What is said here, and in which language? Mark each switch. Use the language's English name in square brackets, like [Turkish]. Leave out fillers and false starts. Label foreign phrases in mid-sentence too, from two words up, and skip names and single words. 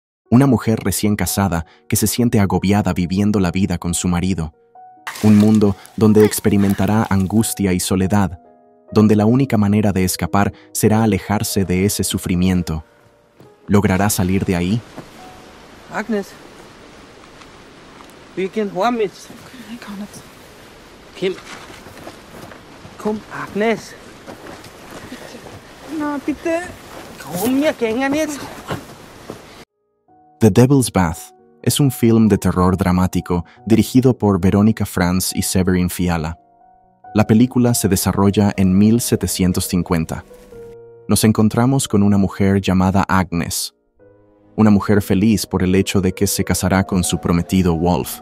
[Spanish] Una mujer recién casada que se siente agobiada viviendo la vida con su marido. Un mundo donde experimentará angustia y soledad, donde la única manera de escapar será alejarse de ese sufrimiento. ¿Logrará salir de ahí? [German] Agnes, wir gehen heim jetzt. Ich kann nicht. Kim, komm, Agnes. Na, bitte. Komm, wir gehen jetzt. [Spanish] The Devil's Bath es un film de terror dramático dirigido por Verónica Franz y Severin Fiala. La película se desarrolla en 1750. Nos encontramos con una mujer llamada Agnes, una mujer feliz por el hecho de que se casará con su prometido Wolf.